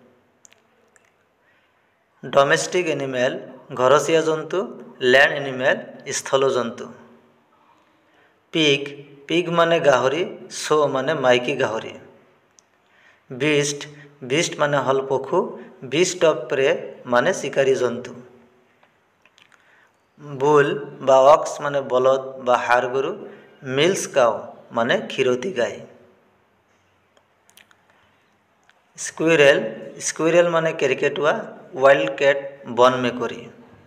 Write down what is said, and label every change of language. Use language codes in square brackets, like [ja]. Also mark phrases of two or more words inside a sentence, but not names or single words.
[en] domestic animal [sck] घरसिया जंतु, [en] land animal [sck] स्थल जंतु। [en] pig pig [sck] माने गाहरी, शो माने माइकी गाहरी। [en] beast beast [sck] माने हल पखु, [en] beast of prey [sck] माने शिकारी जंतु। बुल बा ऑक्स माने बलद बा हाड़ गरु, [en] milch cow [sck] माने क्षीरती गाय। [en] squirrel squirrel [sck] माने केरकेटुआ, [en] wild cat [sck] वन मेकरी।